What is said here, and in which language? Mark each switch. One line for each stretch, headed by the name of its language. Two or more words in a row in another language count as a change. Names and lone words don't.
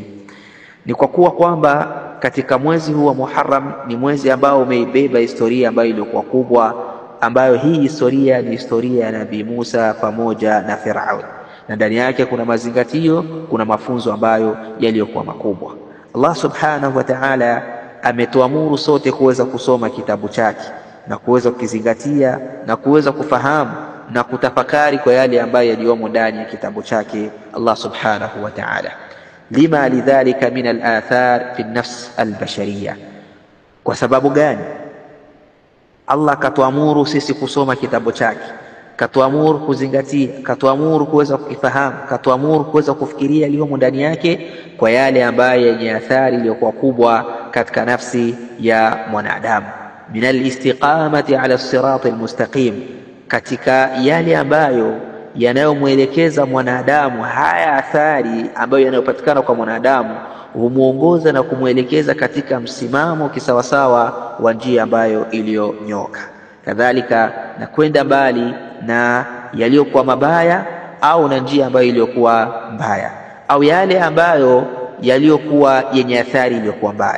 Swahili: Ni kwa kuwa kwamba katika mwezi huu wa Muharram ni mwezi ambao umeibeba historia ambayo ilikuwa kubwa, ambayo hii historia ni historia ya Nabii Musa pamoja na Firaun, na ndani yake kuna mazingatio, kuna mafunzo ambayo yaliyokuwa makubwa. Allah
Arabic: سبحانه وتعالى
Swahili: ametuamuru sote kuweza kusoma kitabu chake na kuweza kukizingatia na kuweza kufahamu na kutafakari kwa yale ambayo yaliyomo ndani ya kitabu chake Allah
Arabic: سبحانه وتعالى. لما لذلك من الأثر في النفس البشرية.
Swahili: Kwa sababu gani Allah katuamuru sisi kusoma kitabu chake, katuamuru kuzingatia, katuamuru kuweza kukifahamu, katuamuru kuweza kufikiria yaliyomo ndani yake kwa yale ambayo yenye athari iliyokuwa kubwa katika nafsi ya mwanadamu,
Arabic: من الاستقامة على الصراط المستقيم,
Swahili: katika yale ambayo yanayomwelekeza mwanadamu. Haya athari ambayo yanayopatikana kwa mwanadamu humuongoza na kumwelekeza katika msimamo kisawasawa wa njia ambayo iliyonyoka, kadhalika na kwenda mbali na yaliyokuwa mabaya au na njia ambayo iliyokuwa mbaya au yale ambayo yaliyokuwa yenye athari iliyokuwa mbaya.